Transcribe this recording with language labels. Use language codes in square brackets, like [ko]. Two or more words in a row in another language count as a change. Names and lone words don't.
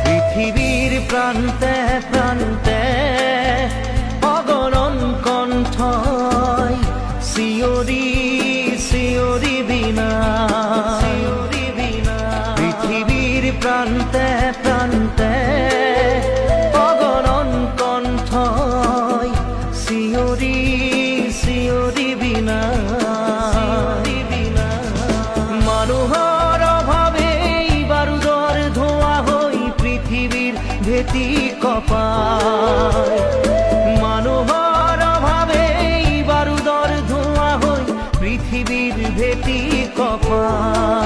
[bn] পৃথিবীর প্রান্তে প্রান্তে অগণন কণ্ঠই শিয়রি শিয়রি বিনা, পৃথিবীর প্রান্তে প্রান্তে অগণন কণ্ঠই শিয়রি শিয়রি বিনা। [as] মানুহৰ অভাৱে বাৰুদৰ ধোঁৱা হৈ পৃথিৱীৰ ভেটি কঁপায়, মানুহৰ অভাৱে বাৰুদৰ ধোঁৱা হৈ পৃথিৱীৰ ভেটি কঁপায়।